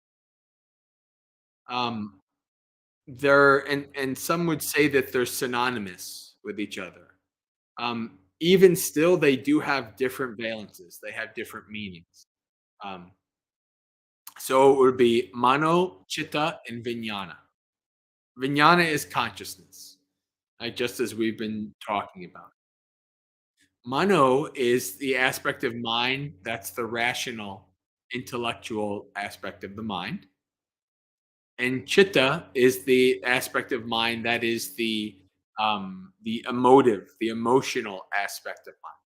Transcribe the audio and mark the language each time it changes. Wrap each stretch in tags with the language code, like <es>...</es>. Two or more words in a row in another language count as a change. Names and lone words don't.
<en>Um, and some would say that they're synonymous with each other. Even still, they do have different valences. They have different meanings. Um, so it would be mano, chitta, and vijnana. Vijnana is consciousness, right? Just as we've been talking about. Mano is the aspect of mind that's the rational, intellectual aspect of the mind. And chitta is the aspect of mind that is the emotive, the emotional aspect of mind.</en>